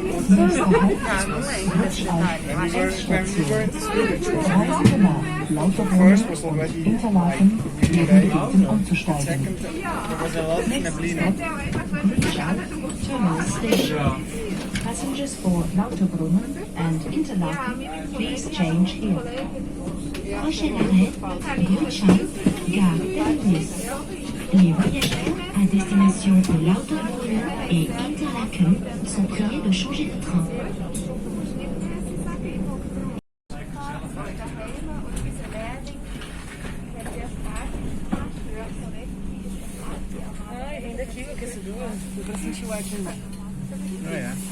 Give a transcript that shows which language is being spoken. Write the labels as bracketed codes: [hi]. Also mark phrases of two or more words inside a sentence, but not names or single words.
[en] When we were in this village, first was already like really late. Second, there was a lot of neblina. Passengers for Lauterbrunnen and Interlaken, please change here. [fr] Prochain arrêt, Grutschan, gare Erlebnis. Les voyageurs à destination de Lauterbrunnen et Interlaken sont priés de changer de train. [pt] Ai, vem daqui o aquecedor. Deu pra sentir o ar de novo. [en] Oh yeah.